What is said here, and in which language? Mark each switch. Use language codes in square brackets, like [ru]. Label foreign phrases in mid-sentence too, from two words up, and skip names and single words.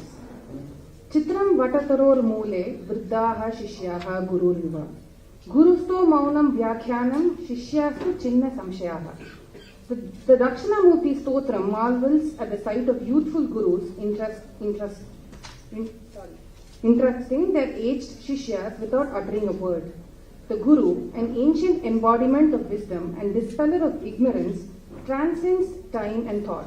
[sa] चित्रं वटतरोर् मूले वृद्धाः शिष्याः गुरुरिव. गुरुस्तो मौनं व्याख्यानं शिष्यासु छिन्न संशयाः. [en] The Dakshinamurti Stotram marvels at the sight of youthful gurus entrusting their aged Shishyas without uttering a word. The Guru, an ancient embodiment of wisdom and dispeller of ignorance, transcends time and thought.